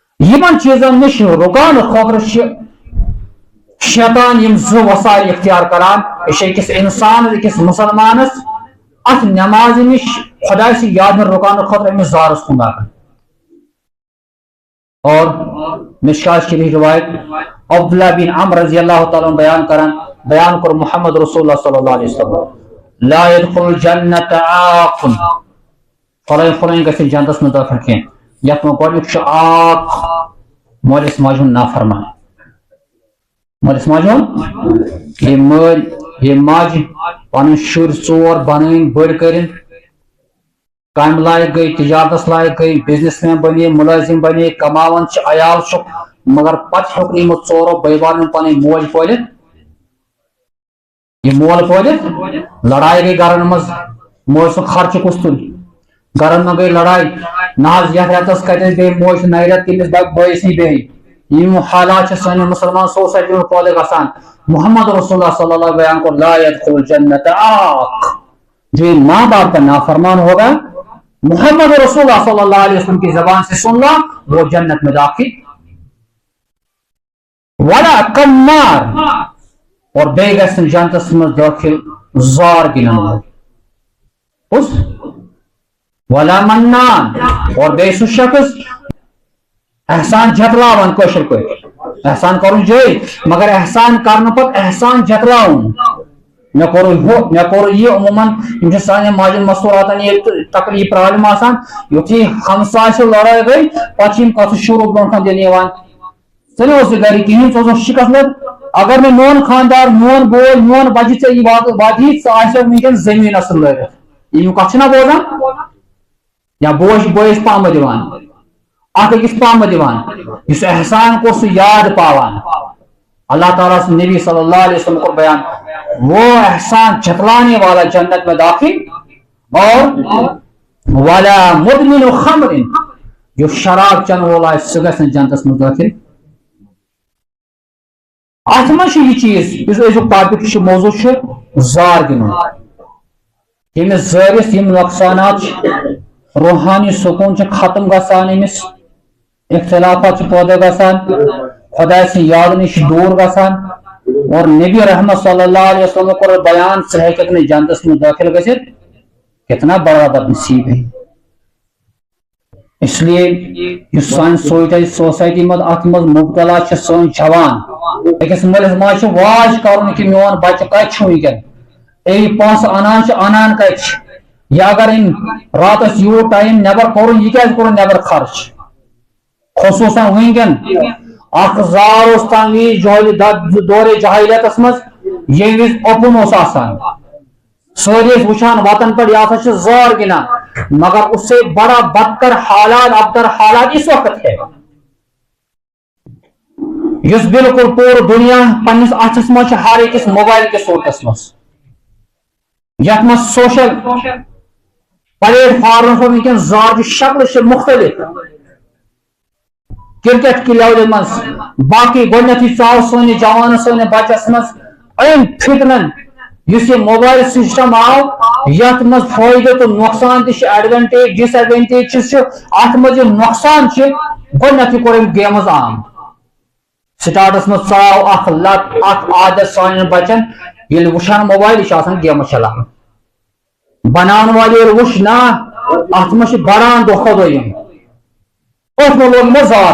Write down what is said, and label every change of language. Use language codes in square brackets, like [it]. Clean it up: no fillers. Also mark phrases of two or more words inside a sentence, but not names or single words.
[ks] یمن چیزن نش رکان خاطر شیطان یم زو وسائل اختیار کران أکس انسان أکس مسلمانس ات نماز نش خدا سے یاد میں رکان خاطر امس زارس کن لاگان. اور مشکات شریف روایت عبداللہ بن عمر رضی اللہ تعالیٰ بیان کر محمد رسول اللہ صلی اللہ علیہ وسلم [ar] لا يدخل الجنة عاق [ks] فلائن گھن جنتس من داخل کھین یت میں گۄڈنیُک عاق مٲلِس ماجہِ ہُنٛد نافرمان. مٲلِس ماجہِ ہُنٛد یہ مٲلۍ یہ ماجہِ پنٕنۍ شُرۍ ژور بنٲوِن بٔڑۍ کٔرِن کامہِ لایق گٔے تجارتس لایق گٔے [en] businessman [ks] بنے ملٲزم بنے کماون عیال چھُکھ مگر پتہٕ ہیوٚک نہٕ یِمو ژورو بٲے بارنٮ۪ن پنٕنۍ موج پٲلِتھ یہ مول پٲلِتھ لڑائی گئی گرن منٛز موج سُنٛد خرچہٕ کُس تُلہِ گرن منٛز گئی لڑائی نہ حظ یتھ رٮ۪تس کتٮ۪ن بیٚیہِ موج نَیہِ رٮ۪تہٕ تٔمِس بٲیِس نی بیٚیہِ یِم حالات چھِ سٲنِس مُسلمان سوسایٹی منٛز پٲدٕ گژھان. [ur] محمد رسول اللہ صلی اللہ علیہ وسلم بیان کوٚر [ar] لا يدخل الجنة عاق [ur] جو ماں باپ کا نافرمان ہوگا محمد رسول اللہ صلی اللہ علیہ وسلم کی زبان سے سن لا وہ جنت میں داخل. [ar] ولا قمار [ks] اور بے گژھن جنتس من داخل زار گنن وول اس [ar] ولا منان [ks] اور بے سو شخص احسان جتلاون کٲشِر پٲٹھۍ احسان کرن جٲری مگر احسان کرنہٕ پتہٕ احسان جتلاون مے کوٚر یہ عموماً یم سانٮ۪ن ماجن مستوراتن یہ تکلیف پرابلم آسان یُتھُے ہمساے سۭتۍ لڑٲے گٔے پتہٕ چھِ یِم کتھ شروع برونٛٹھ کُن دِنہٕ یِوان ژٕ نہٕ اوسُے گرِ کِہیٖنۍ ژٕ اوسُکھ شِکست لد اگر نہٕ میون خاندار میون بوے میون بچہِ ژےٚ یہِ واتہِ ژٕ آسیٚکھ وٕنکیٚن زٔمیٖنس سۭتۍ لٲرِتھ یِم کتھ چھِنا بوزان یا بوے چھُ بٲیِس پامہٕ دِوان اکھ أکِس پامہٕ دِوان یُس احسان کوٚر سُہ یاد پاوان. [ur] اللہ تعالیٰ سے نبی صلی اللہ علیہ وسلم کو بیان وہ احسان جتلانے والا جنت میں داخل اور والا [ar] مدمن خمر [ur] جو شراب چن والا [ks] سہ گژھِ جنتس [ur] میں داخل. [ks] اتھ منٛز چھُ یہ چیز یُس أزیُک ٹاپک موضوع چھُ زار گِنٛدُن ییٚمِس زٲرِس یِم نۄقصانات چھِ روحانی سکوٗن چھُ ختم گژھان أمِس اختلافات چھِ پٲدٕ گژھان خدا سے یاد نش دور گژھان اور نبی رحمت صلی اللہ علیہ وسلم کو بیان ژٕ ہیٚککھ نہٕ جنتس منٛز داخل گژھِتھ [ur] کتنا بڑا بد نصیب ہے. اس لیے [ks] یُس سانہِ سوسایٹی منٛز اتھ منٛز مبتلا چھِ سٲنۍ جوان أکِس مٲلِس ماجہِ چھُ واج کرُن کہِ میون بچہِ کتہِ چھُ وٕنکیٚن یہِ پونٛسہٕ انان چھُ انان کتہِ چھِ یا اگر أمۍ راتس یوٗت ٹایم نٮ۪بر کوٚرُن یہِ کیازِ کوٚرُن نٮ۪بر خرچ خصوٗصن وٕنکیٚن اکھ زار اوس تمہِ وِزِ دورے جاہلیتس منٛز ییٚمہِ وِزِ اوپُن اوس آسان سٲری ٲسۍ وٕچھان وتن پٮ۪ٹھ یہِ ہسا چھُ زار گِنٛدان مگر [ur] اس سے بڑا بدتر حالات ابتر حالات اس وقت ہے [ks] یُس بالکل پوٗرٕ دُنیا پننس اتھس منٛز چھُ ہر أکِس موبایل کِس صوٗرتس منٛز یتھ منٛز [en] social platformas [ks] پٮ۪ٹھ وٕنکیٚن زارچہِ شکلہٕ چھِ مختلف کرکٹ کی لیولہِ منٛز باقٕے گۄڈنیتھٕے ژاو سٲنِس جوانس سٲنِس بچس منٛز أمۍ فِتنن یُس یہِ [en] mobile system [ks] آو یتھ منٛز فٲیدٕ تہٕ نۄقصان تہِ چھِ [en] advantage disadvantages [ks] چھِ اتھ منٛز یہِ نۄقصان چھِ گۄڈنیتھٕے کوٚر أمۍ گیمٕز عام سٹارٹس منٛز ژاو اکھ لت اکھ عادت سانٮ۪ن بچن ییٚلہِ وٕچھان موبایل یہِ چھُ آسان گیمہٕ چلاوان بناون وٲلۍ ییٚلہِ وٕچھ نا اتھ منٛز چھِ بڑان دۄہ کھۄتہٕ دۄہ یِم أتھۍ منٛز لوگ مےٚ زار